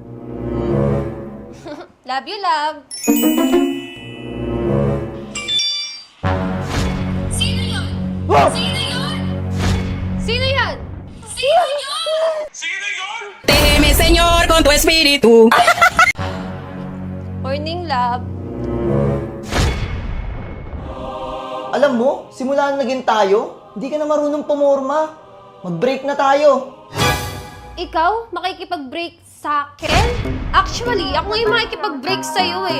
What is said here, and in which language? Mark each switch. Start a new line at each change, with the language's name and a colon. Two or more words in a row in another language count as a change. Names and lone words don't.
English: Love you, love.
Filipino: Sino yun? Sino yun? Sino yan? Sino yun?
Spanish: Déjeme, Señor, con tu espíritu.
English: Morning, love.
Filipino: Alam mo, simula na naging tayo, hindi ka na marunong pumorma. Mag-break na tayo. Ikaw, makikipag-break sa akin? Actually, ako ngayon makikipag-break sa'yo eh.